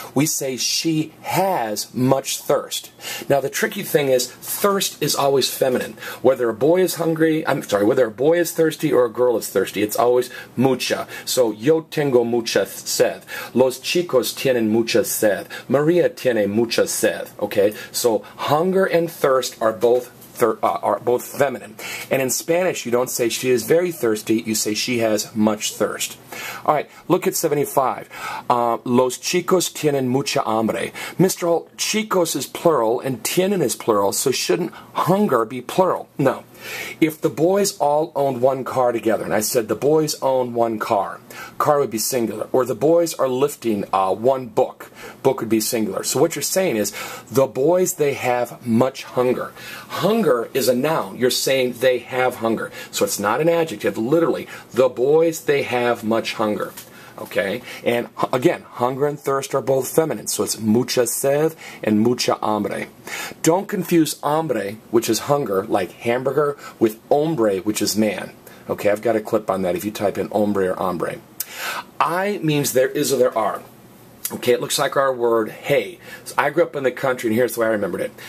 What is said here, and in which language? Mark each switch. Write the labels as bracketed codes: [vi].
[en] We say she has much thirst. Now the tricky thing is, thirst is always feminine. Whether a boy is hungry, whether a boy is thirsty or a girl is thirsty, it's always mucha. [es] So, yo tengo mucha sed. Los chicos tienen mucha sed. Maria tiene mucha sed. Okay? [en] So, hunger and thirst are both feminine. And in Spanish, you don't say she is very thirsty, you say she has much thirst. Alright, look at 75. [es] Los chicos tienen mucha hambre. [en] Mr. Holt, chicos is plural and tienen is plural, so shouldn't hunger be plural? No. If the boys all owned one car together, and I said the boys own one car would be singular. Or the boys are lifting one book would be singular. So what you're saying is, the boys, they have much hunger. Hunger is a noun. You're saying they have hunger. So it's not an adjective. Literally, the boys, they have much hunger. Okay? And again, hunger and thirst are both feminine. So it's mucha sed and mucha hambre. Don't confuse hambre, which is hunger, like hamburger, with hombre, which is man. Okay, I've got a clip on that if you type in hombre or hambre. I means there is or there are. Okay, it looks like our word hay. So I grew up in the country, and here's the way I remembered it.